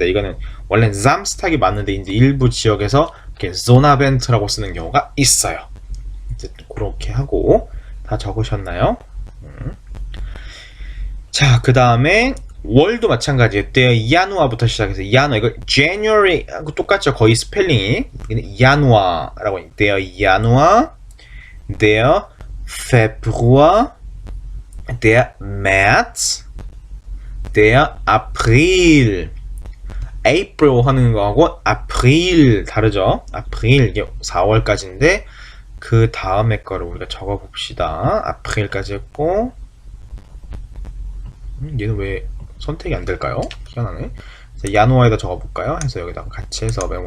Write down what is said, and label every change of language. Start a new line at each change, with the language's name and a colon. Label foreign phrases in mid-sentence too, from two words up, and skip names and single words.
Korean: 이거는 원래 Samstag이 맞는데 이제 일부 지역에서 이렇게 Sonnabend라고 쓰는 경우가 있어요. 이제 그렇게 하고 다 적으셨나요? 자, 그 다음에 월도 마찬가지예요.
German: der Januar
Korean: 부터 시작해서 Januar, 이거 January하고 똑같죠. 거의 스펠링이 Januar라고 해요.
German: der Januar, der Februar, der März, der April.
Korean: April 하는 거하고 April 다르죠. April 이게 4월까지인데 그 다음에 거를 우리가 적어 봅시다. April까지 했고 얘는 왜 선택이 안 될까요? 희한하네. 야누아에다 적어 볼까요? 해서 여기다가 같이 해서 메모.